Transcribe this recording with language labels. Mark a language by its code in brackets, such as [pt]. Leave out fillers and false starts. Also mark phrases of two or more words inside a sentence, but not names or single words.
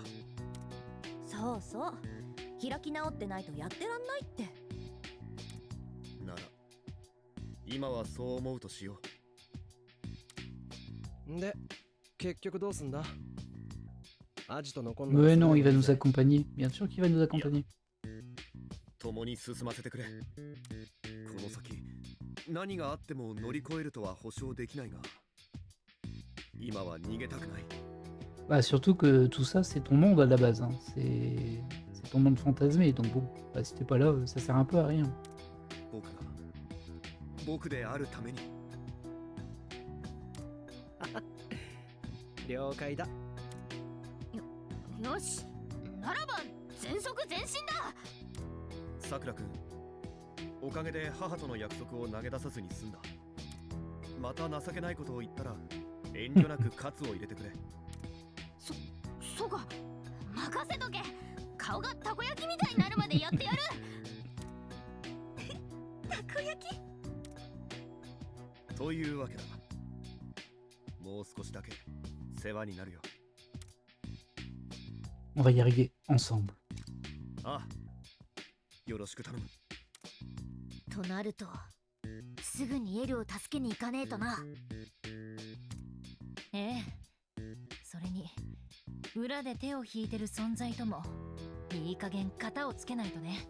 [ja] そうそう、開き直ってないとやってらんないって。なら今はそう思うとしよう。で、結局どうすんだ。アジト残ん [fr] Mais non, il va nous accompagner. Bien sûr qu'il va nous accompagner. [ja] 共に進ませてくれ。この先何があっても乗り越えるとは保証できないが、今は逃げたくない。 [fr] Bah, surtout que tout ça, c'est ton monde à la base, hein. C'est ton monde fantasmé, donc bon, bah, si t'es pas là, ça sert un peu à rien. [ja] 僕であるために。了解だ。よし、ならば全速前進だ。さくらくん、おかげで母との約束を投げ出さずに済んだ。また情けないことを言ったら遠慮なくカツを入れてくれ。そうか、任せとけ。顔がたこ焼きみたいになるまでやってやる。たこ焼き。というわけだ。もう少しだけ世話になるよ。 [fr] On va y arriver ensemble. [ja] ああ、よろしく頼む。となると、すぐにエルを助けに行かねえとな。ええ。それに裏で手を引いてる存在ともいい加減型をつけないとね。